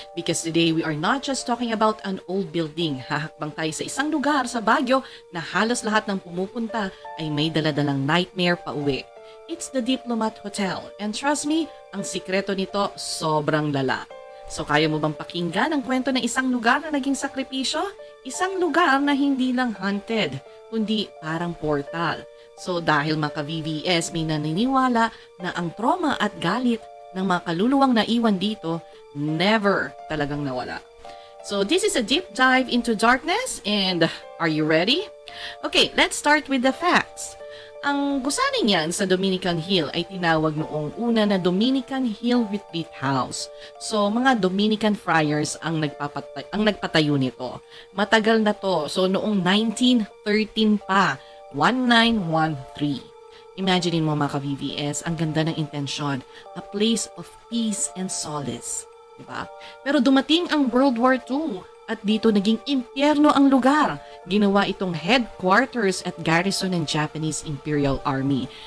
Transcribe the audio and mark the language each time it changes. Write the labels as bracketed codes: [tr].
[en] Because today we are not just talking about an old building. [tl] Hahakbang tayo sa isang lugar sa Baguio na halos lahat ng pumupunta ay may daladalang nightmare pa uwi. [en] It's the Diplomat Hotel. And trust me, [tl] ang sikreto nito sobrang lala. So kaya mo bang pakinggan ang kwento ng isang lugar na naging sakripisyo? Isang lugar na hindi lang haunted, kundi parang portal. So dahil mga ka-VVS may naniniwala na ang trauma at galit ng mga kaluluwang naiwan dito never talagang nawala. [en] So this is a deep dive into darkness, and are you ready? Okay, let's start with the facts. [tl] Ang gusani niyan sa Dominican Hill ay tinawag noong una na Dominican Hill Retreat House. So mga Dominican friars ang nagpatayo nito. Matagal na to. So noong 1913 pa. 1913. Imaginein mo mga ka-VVS, ang ganda ng intensyon. [en] A place of peace and solace. [tl] Diba? Pero dumating ang World War II at dito naging impyerno ang lugar. Ginawa itong headquarters at garrison ng Japanese Imperial Army.